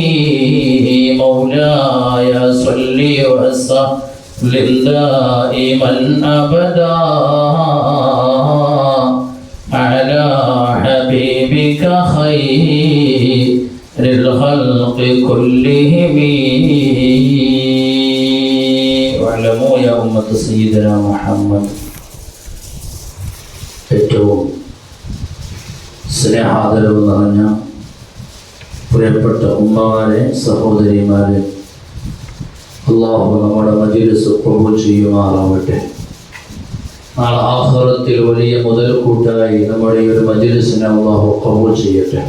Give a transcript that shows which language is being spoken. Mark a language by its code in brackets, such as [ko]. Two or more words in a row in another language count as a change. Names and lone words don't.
[ar] مولاي صل وسلم دائما أبدا على حبيبك خير الخلق الخلق كلهم واعلموا يا أمة سيدنا محمد [ml] ഏറ്റവും സ്നേഹാദരവ് നിറഞ്ഞ പ്രിയപ്പെട്ട ഉമ്മമാരെ, സഹോദരിമാരെ, അല്ലാഹു നമ്മുടെ മജ്‌ലിസ് ഖബൂൽ ചെയ്യുമാറാവട്ടെ. നാളെ ആഖിറത്തിൽ വലിയ മുതൽക്കൂട്ടായി നമ്മുടെ ഈ ഒരു മജ്‌ലിസിനെ അല്ലാഹു ഖബൂൽ ചെയ്യട്ടെ.